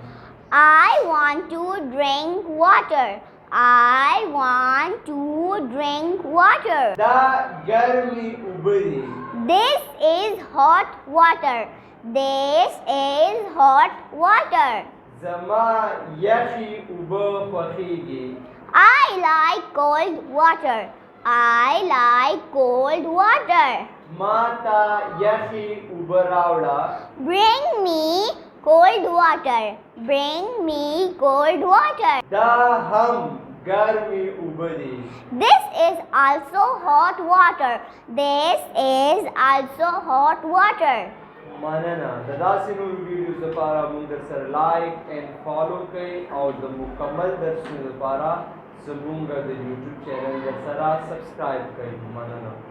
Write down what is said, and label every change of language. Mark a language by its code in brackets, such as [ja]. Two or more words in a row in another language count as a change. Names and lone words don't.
[en] I want to drink water. I want to drink water. [ps] دا ګرمې اوبه دي. [en] This is hot water. This is hot water. [ps] زما یخې اوبه خوښیږي. [en] I like cold water. I like cold water. [ps] ما ته یخې اوبه راوړه. [en] Bring me cold water. Bring me cold water. [ps] دا هم ګرمې اوبه دي. [en] This is also hot water. This is also hot water. [ps] مننه. د داسې نورو ویډیوز لپاره موږ در سره [en] like and follow [ps] کړئ او د مکمل درسونو لپاره زموږ د یوټیوب چینل در سره سبسکرایب کړئ. مننه.